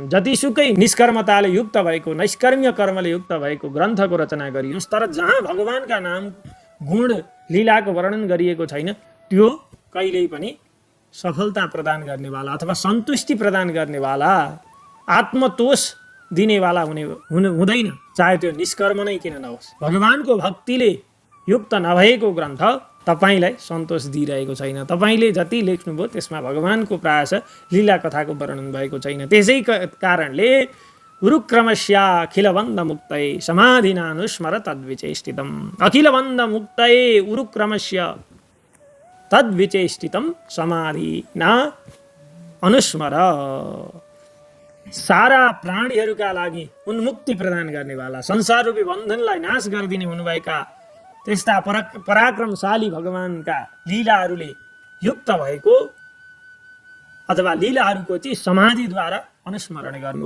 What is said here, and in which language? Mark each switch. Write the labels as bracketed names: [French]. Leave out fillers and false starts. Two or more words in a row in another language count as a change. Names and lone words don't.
[Nepali] जतिसुकै निष्कर्मताले युक्त भएको, नैष्कर्म्य कर्मले युक्त भएको ग्रन्थको रचना गरियोस्, तर जहाँ भगवानका नाम गुण लीलाको वर्णन गरिएको छैन, त्यो कहिल्यै पनि सफलता प्रदान गर्नेवाला अथवा सन्तुष्टि प्रदान गर्नेवाला, आत्मतोष दिनेवाला हुँदैन, चाहे त्यो निष्कर्म नै किन नहोस्। भगवानको भक्तिले युक्त नभएको ग्रन्थ तपाईँलाई सन्तोष दिइरहेको छैन। तपाईँले जति लेख्नुभयो त्यसमा भगवानको प्रायः लीला कथाको वर्णन भएको छैन। त्यसै कारणले [Sanskrit] उरुक्रमस्या अखिलबन्ध मुक्तये समाधिनानुस्मर तद्विचेष्टितम्। अखिलबन्ध मुक्तये उरुक्रमस्य तद्विचेष्टितम् समाधिना अनुस्मर। [Nepali] सारा प्राणीहरूका लागि उन्मुक्ति प्रदान गर्नेवाला, संसार रूपी बन्धनलाई नाश गरिदिने हुनुभएका त्यस्ता पराक्रमशाली भगवानका लीलाहरूले युक्त भएको अथवा लीलाहरूको चाहिँ समाधिद्वारा अनुस्मरण गर्नु।